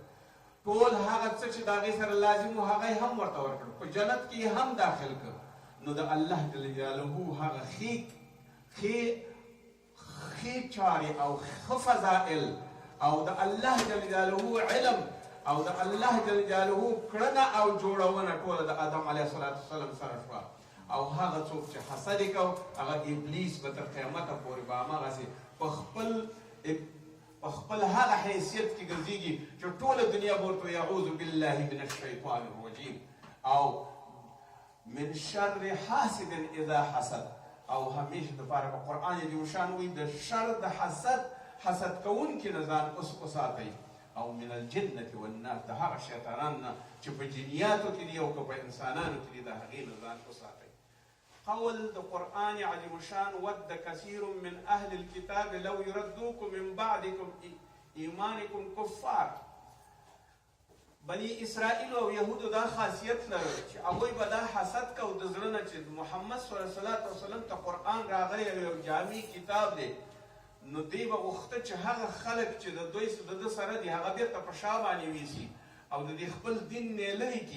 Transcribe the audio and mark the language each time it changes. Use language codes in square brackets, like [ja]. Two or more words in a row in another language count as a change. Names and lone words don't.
[ps] ټول هغه څه چې د هغې سره لازم و هغه یې هم ورته ورکړ په جنت کې هم داخل کړ نو د الله [ar] جل جلاله [ps] هغه ښې چارې او ښه فضائل او د الله [ar] جل جلاله [ps] علم او د الله [ar] جل جلاله [ps] کړنه او جوړونه ټوله د آدم [ar] علیه السلام [ps] سره شوه. او هغه څوک چې حسد یې کو هغه ابلیس به تر قیامته پورې به هماغسې په خپل هغه حیثیت کې ګرځېږي چې ټوله دنیا به ورته [ar] یعوذ بالله من الشیطان الرجیم [ps] او [ar] من شر حاسد اذا حسد. [ps] او همیشه دپاره په قرآن عظیم شان وایي د شر د حسد کوونکي نه ځان وساتئ. او [ar] من الجنة والناس [ps] د هغه شیطانان نه چې په جنیاتو کې دي او که په انسانانو کې دي د هغې نه ځان وساتئ. قول د قرآن عظیم شان [ar] ود کثیر من اهل الكتاب لو يردوکم من بعدکم ایمانکم کفار. [ps] بني اسرائیل او یهودو دا خاصیت لرل چې هغوی به دا حسد کو د زړه نه چې محمد [ar] صلی الله علیه وسلم [ps] ته قرآن راغلی یو جامع کتاب دی، نو دوی به غوښته چې هغه خلک چې د دوی د ده سره دي هغه بیرته په شا باندې ویسي او د دې خپل دین نه لرې کړي.